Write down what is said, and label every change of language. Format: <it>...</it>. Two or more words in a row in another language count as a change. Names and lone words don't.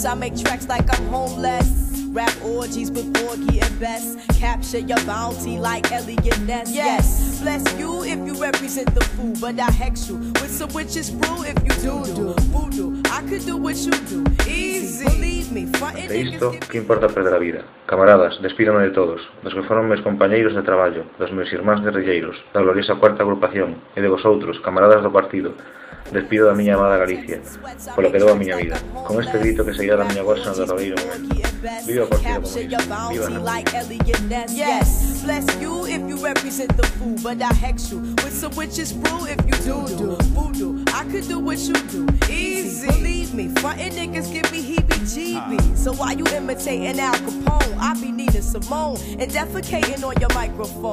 <en>I make tracks like I'm homeless. Rap orgies with Borgie and Best. Capture your bounty like Elliot Ness. Yes, bless you if you represent the fool, but I hex you with some witches brew if you do voodoo. I could do what you do, easy. Believe me,</en> <gl>De isto, que importa perder a vida? Camaradas, despídome de todos, dos que foron meus compañeiros de traballo, dos meus irmáns guerrilleiros, da gloriosa cuarta agrupación, e de vosotros, camaradas do partido. Despido da miña amada Galicia, polo que dou a miña vida, con este grito que seguirá da miña voz no derradeiro momento. Viva o Partido Comunista, viva a</gl> <en>Yes, bless you if you represent the fool, but I hex you with some witches brew if you do voodoo. I could do what you do, easy. Believe me, frontin' niggas give me heebie-jeebies. So while you imitating Al Capone, I be Nina Simone and defecating on your microphone.</en>